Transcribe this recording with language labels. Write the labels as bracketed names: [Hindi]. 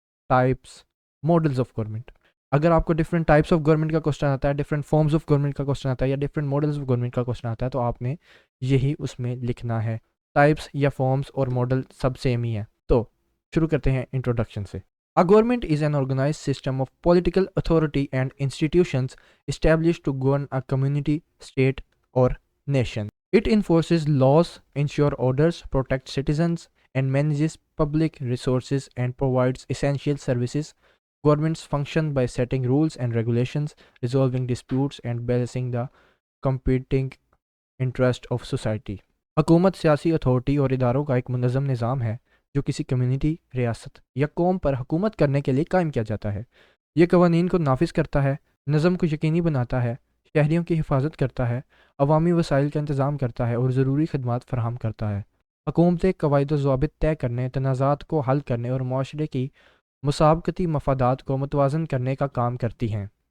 [Urdu] Types, models of government. اگر آپ کو ڈفرینٹ ٹائپس آف گورنمنٹ کا کوسچن آتا ہے، ڈفرینٹ فارمز آف گورنمنٹ کا کوسچن آتا ہے، یا ڈفرینٹ ماڈلز آف گورنمنٹ کا کوسچن آتا ہے، تو آپ نے یہی اس میں لکھنا ہے۔ ٹائپس یا فارمز اور ماڈل سب سیم ہی ہیں۔ تو شروع کرتے ہیں انٹروڈکشن سے۔ [English] A government is an organized system of political authority and institutions established to govern a community, state, or nation. It enforces laws, ensures orders, protects citizens, and manages public resources and provides essential services. Governments function by setting rules and regulations, resolving disputes, and balancing the competing interest of society. [Urdu] حکومت سیاسی authority اور اداروں کا ایک منظم نظام ہے جو کسی کمیونٹی، ریاست یا قوم پر حکومت کرنے کے لیے قائم کیا جاتا ہے۔ یہ قوانین کو نافذ کرتا ہے، نظم کو یقینی بناتا ہے، شہریوں کی حفاظت کرتا ہے، عوامی وسائل کا انتظام کرتا ہے اور ضروری خدمات فراہم کرتا ہے۔ حکومتیں قواعد و ضوابط طے کرنے، تنازعات کو حل کرنے اور معاشرے کی مسابقتی مفادات کو متوازن کرنے کا کام کرتی ہیں۔